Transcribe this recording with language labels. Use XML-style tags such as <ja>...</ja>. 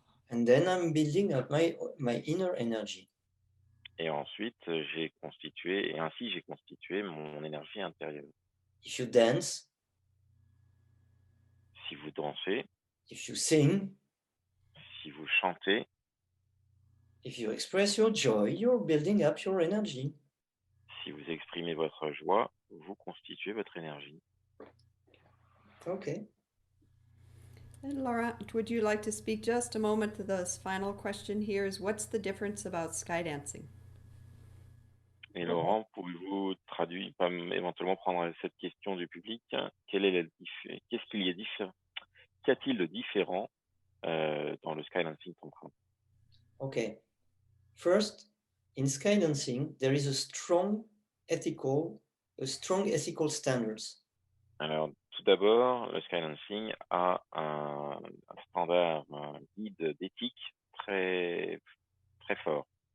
<en>And then I'm building up my inner energy.</en> <fr>Et ensuite, ainsi j'ai constitué mon énergie intérieure.</fr> <en>If you dance,</en> <fr>Si vous dansez,</fr> <en>if you sing,</en> <fr>si vous chantez,</fr> <en>if you express your joy, you're building up your energy.</en> <fr>si vous exprimez votre joie, vous constituez votre énergie.</fr> <en>Okay. And Laura, would you like to speak just a moment to this final question here is what's the difference about skydancing?</en> <fr>Et Laurent, pouvez-vous traduire, éventuellement prendre cette question du public? Qu'est-ce qu'il y a différent? Qu'y a-t-il de différent dans le Skydancing Tantra?</fr> <en>Okay. First, in skydancing, there is a strong ethical standards.</en> <fr>Alors, tout d'abord, le Skydancing a un standard, un guide d'éthique très, très fort.</fr>